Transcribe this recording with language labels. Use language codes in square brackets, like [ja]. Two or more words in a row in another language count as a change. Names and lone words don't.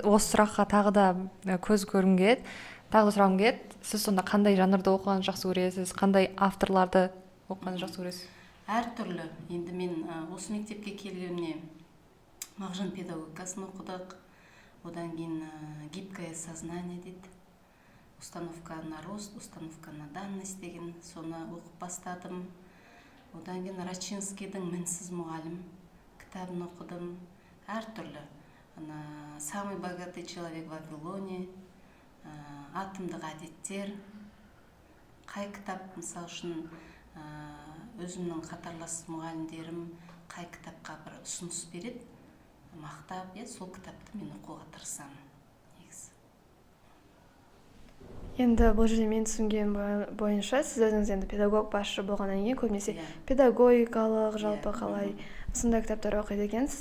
[kk] Осы сұраққа тағы да көз көргім келеді. Тағы да сұрағым келеді. Сіз сонда қандай жанрды оқығанды жақсы көресіз? Қандай авторларды оқығанды жақсы көресіз? Әртүрлі. Енді мен осы мектепке келгенімне Мағжан педагогикасын оқыдық. Одан кейін [ru] гибкое сознание [kk] дейді. [ru] Установка на рост, установка на данность [kk] деген соны оқып бастадым. Одан кейін Рачинскийдің Мінсіз мұғалім кітабын оқыдым. Әртүрлі. Самый богатый человек в Вавилоне, атомдық әдеттер. Қай кітап, мысалы үшін өзімнің қатарлас мұғалімдерім қай кітапқа бір ұсыныс береді, мақтап, сол кітапты мен оқуға тырысамын. Енді бұл жерде мен түсінген бойынша, сіз өзіңіз енді педагог басшы болғаннан кейін көбінесе педагогикалық, жалпы қалай сондай кітаптар оқиды екенсіз.